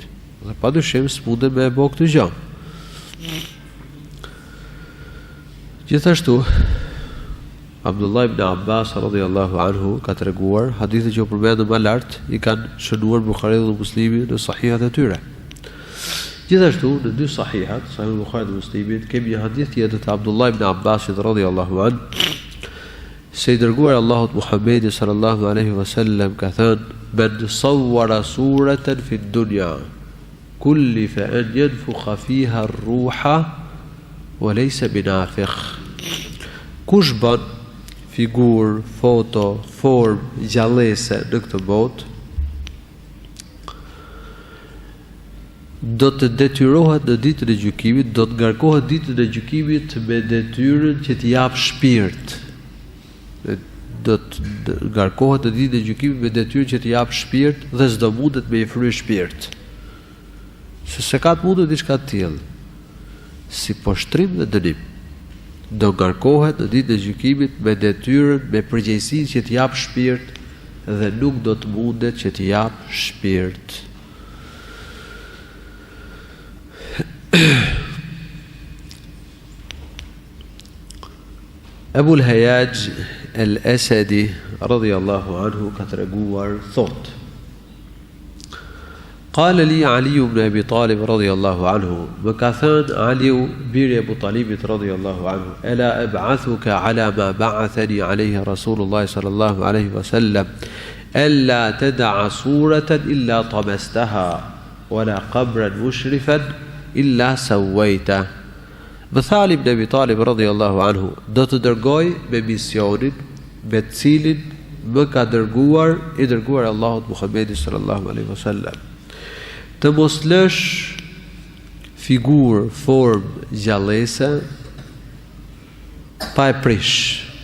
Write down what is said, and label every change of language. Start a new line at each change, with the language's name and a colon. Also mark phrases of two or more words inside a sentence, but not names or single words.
Albanian: Dhe padyshim s'mundem me bë këtë gjë. Gjithashtu Abdullah ibn Abbas
Arabic: رضي الله عنه
Albanian: ka treguar, hadithe që u përmendën më lart i kanë shënuar Buhariu dhe Muslimi në sahihat e tyre. Gjithashtu në dy sahihat, Sahih Buhari dhe Muslimi, kemi një hadith tjetër të Abdullah ibn Abbas
Arabic: رضي الله عنه,
Albanian: se I dërguar Allahut Muhammedi
Arabic: صلى الله عليه وسلم
Albanian: ka thënë:
Arabic: "من صور صورة في دنيا كلف أن ينفخ فيها الروح وليس بنافخ."
Albanian: Kush bën figurë, foto, formë gjallëse në këtë botë, do të detyrohet në ditën e gjykimit, do të ngarkohet ditën e gjykimit me detyrën që t'i jap shpirt. Do të ngarkohet në ditën e gjykimit me detyrën që t'i jap shpirt dhe s'do mundet me I fry shpirt. Se ka të mundur diçka të tillë, si poshtrim dhe dënim. Do ngarkohet në ditën e gjykimit me detyrën, me përgjegjësinë që t'i jap shpirt dhe nuk do të mundet që t'i jap shpirt. Abu al-Hayaj al-Asadi
Arabic: رضي الله عنه
Albanian: ka treguar thot:
Arabic: قال لي علي ابن أبي طالب رضي الله عنه,
Albanian: më ka thënë Aliu biri Abu Talibit
Arabic: رضي الله عنه ألا أبعثك على ما بعثني عليه رسول الله صلى الله عليه وسلم ألا تدع صورة إلا طمستها ولا قبرا مشرفا إلا سويت.
Albanian: Më tha Ali ibn Abi Talib
Arabic: رضي الله عنه:
Albanian: do të dërgoj me misionin me të cilin më ka dërguar I dërguar Allahut Muhammedi
Arabic: صلى الله عليه وسلم,
Albanian: të mos lësh figurë, formë gjallëse pa e prish,